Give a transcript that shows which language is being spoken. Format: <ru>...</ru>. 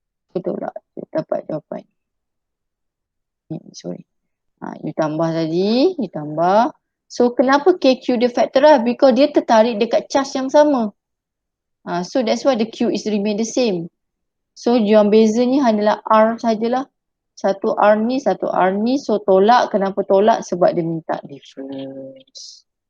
<ms>Betul tak? Dia dapat jawapan. Sorry. You tambah tadi, you tambah. So, kenapa KQ dia factorize? Because dia tertarik dekat charge yang sama.</ms> <en>So, that's why the Q is remain the same.</en> <ms>So, yang beza ni hanyalah R sajalah. Satu R ni. So, tolak. Kenapa tolak? Sebab dia minta difference.</ms>